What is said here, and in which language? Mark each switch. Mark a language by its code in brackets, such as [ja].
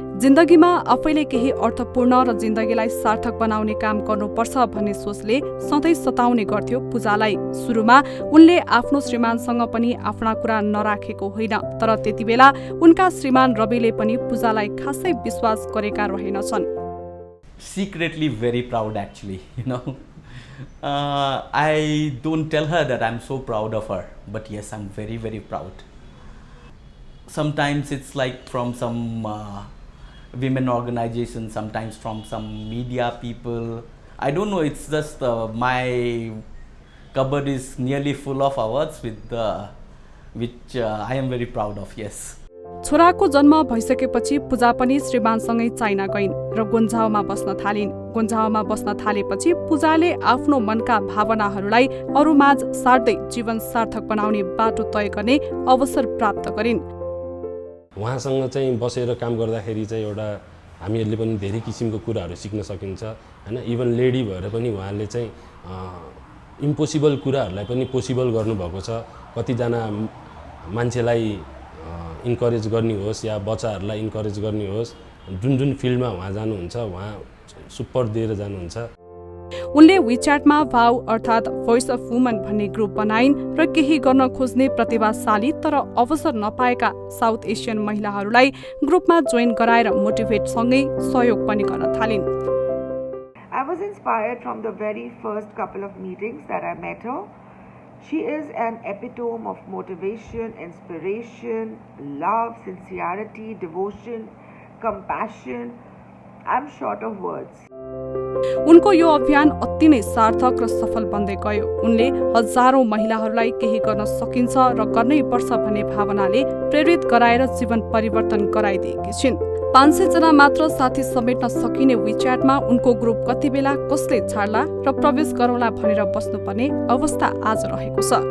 [ne] जिन्दगीमा आफैले केही अर्थपूर्ण र जिन्दगीलाई सार्थक बनाउने काम गर्नुपर्छ भन्ने सोचले सधैँ सताउने गर्थ्यो पूजालाई. सुरुमा उनले आफ्नो श्रीमानसँग पनि आफ्ना कुरा नराखेको होइन, तर त्यति बेला उनका श्रीमान रविले पनि पूजालाई खासै विश्वास गरेका रहेनछन्. [en] Secretly very proud actually, I don't tell her that I'm so proud of her, but yes, I'm very, very proud. Sometimes it's like from some women organizations, sometimes from some media people. I don't know, it's just my cupboard is nearly full of awards which I am very proud of, yes. [ne] छोराको जन्म भइसकेपछि पूजा पनि श्रीमानसँगै China गइन् र गुन्झाउमा बस्न थालिन्. गुन्झाउमा बस्न थालेपछि पूजाले आफ्नो मनका भावनाहरूलाई अरूमाझ सार्दै जीवन सार्थक बनाउने बाटो तय गर्ने अवसर प्राप्त गरिन्. उहाँसँग चाहिँ बसेर काम गर्दाखेरि चाहिँ एउटा हामीहरूले पनि धेरै किसिमको कुराहरू सिक्न सकिन्छ हैन. इभन लेडी भएर पनि उहाँले चाहिँ इम्पोसिबल कुराहरूलाई पनि पोसिबल गर्नुभएको छ. कतिजना मान्छेलाई इन्करेज गर्ने होस् या बच्चाहरूलाई इन्करेज गर्ने होस्, जुन फिल्डमा उहाँ जानुहुन्छ उहाँ सुपर दिएर जानुहुन्छ. उनले विच्याटमा भाउ अर्थात् भोइस अफ वुमन भन्ने ग्रुप बनाइन् र केही गर्न खोज्ने प्रतिभाशाली तर अवसर नपाएका साउथ एसियन महिलाहरूलाई ग्रुपमा जोइन गराएर मोटिभेट सँगै सहयोग पनि गर्न थालिन्. [en] I was in inspired from the very first couple of meetings that I met her. She is an epitome of motivation, inspiration, love, sincerity, devotion, compassion. I'm short of words. [ne] उनको यो अभियान अति नै सार्थक र सफल बन्दै गयो। उनले हजारौं महिलाहरूलाई केही गर्न सकिन्छ र गर्नै पर्छ भन्ने भावनाले प्रेरित गराएर जीवन परिवर्तन गराइदिएकी छिन्। 500 जना मात्र साथी समेट्न सकिने विच्याटमा उनको ग्रुप कति बेला कसले छाड्ला र प्रवेश गरौँला भनेर बस्नुपर्ने अवस्था आज रहेको छ।